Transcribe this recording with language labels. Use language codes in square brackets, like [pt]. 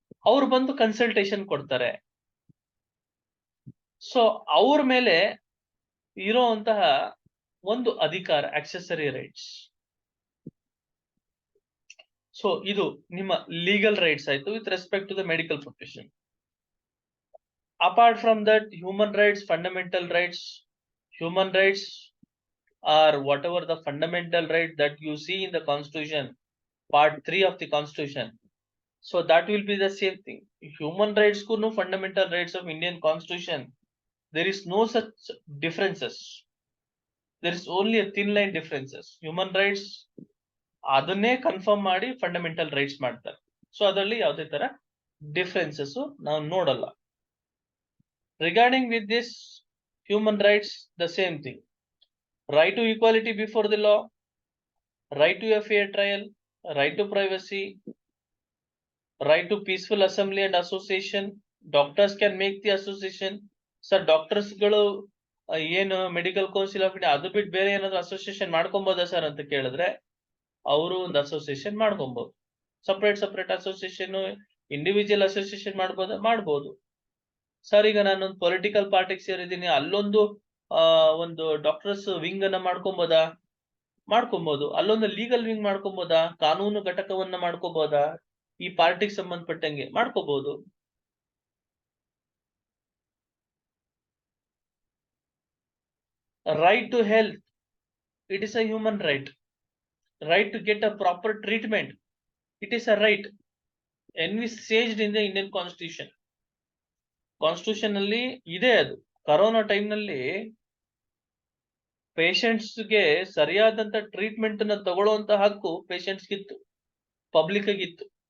[kn] ಅವ್ರು ಬಂದು ಕನ್ಸಲ್ಟೇಷನ್ ಕೊಡ್ತಾರೆ. ಸೊ ಅವ್ರ ಮೇಲೆ ಇರೋಂತಹ ಒಂದು ಅಧಿಕಾರ, ಆಕ್ಸೆಸರಿ ರೈಟ್ಸ್. ಸೊ ಇದು ನಿಮ್ಮ ಲೀಗಲ್ ರೈಟ್ಸ್ ಆಯ್ತು [en] With respect to the medical profession. Apart from that, human rights, fundamental rights, human rights are whatever the fundamental right that you see in the Constitution, Part 3 of the Constitution. So that will be the same thing. Human rights ku no fundamental rights of Indian Constitution, there is no such differences. There is only a thin line differences. [kn] Human rights ಅದನ್ನೇ confirm ಮಾಡಿ fundamental rights ಮಾಡ್ತಾರೆ. So ಅದರಲ್ಲಿ ಯಾವುದೇ ತರ differences ನಾವು ನೋಡಲ್ಲ. [en] Regarding with this human rights, the same thing. Right to equality before the law, right to a fair trial, right to privacy, right to peaceful assembly and association. Doctors can make the association. [kn] Sir, doctors ಗಳು ಏನು medical council of India ಅದು ಬಿಟ್ಟು ಬೇರೆ ಏನಾದ್ರು association ಮಾಡ್ಕೊಬೋದಾ sir ಅಂತ ಕೇಳಿದ್ರೆ, ಅವರು ಒಂದು ಅಸೋಸಿಯೇಷನ್ ಮಾಡ್ಕೊಬಹುದು. ಸಪರೇಟ್ ಅಸೋಸಿಯೇಷನ್, ಇಂಡಿವಿಜುವಲ್ ಅಸೋಸಿಯೇಷನ್ ಮಾಡ್ಬೋದು. ಸರ್, ಈಗ ನಾನೊಂದು ಪೊಲಿಟಿಕಲ್ ಪಾರ್ಟಿಗೆ ಸೇರಿದ್ದೀನಿ, ಅಲ್ಲೊಂದು ಒಂದು ಡಾಕ್ಟರ್ಸ್ ವಿಂಗ್ ಅನ್ನ ಮಾಡ್ಕೊಬಹುದು. ಅಲ್ಲೊಂದು ಲೀಗಲ್ ವಿಂಗ್ ಮಾಡ್ಕೊಬೋದಾ, ಕಾನೂನು ಘಟಕವನ್ನ ಮಾಡ್ಕೋಬಹುದಾ, ಈ ಪಾರ್ಟಿಗೆ ಸಂಬಂಧಪಟ್ಟಂಗೆ ಮಾಡ್ಕೋಬಹುದು. [en] Right to health, it is a human right. Right to get a proper treatment, it is a right envisaged in the Indian Constitution. [kn] Constitution ಅಲ್ಲಿ ಇದೆ ಅದು. ಕರೋನಾ ಟೈಮ್ ನಲ್ಲಿ ಪೇಷಂಟ್ಸ್ ಗೆ ಸರಿಯಾದಂತ ಟ್ರೀಟ್ಮೆಂಟ್ ಅನ್ನ ತಗೊಳ್ಳುವಂತ ಹಕ್ಕು ಪೇಷಂಟ್ಸ್ ಗಿತ್ತು, ಪಬ್ಲಿಕ್ ಗಿತ್ತು.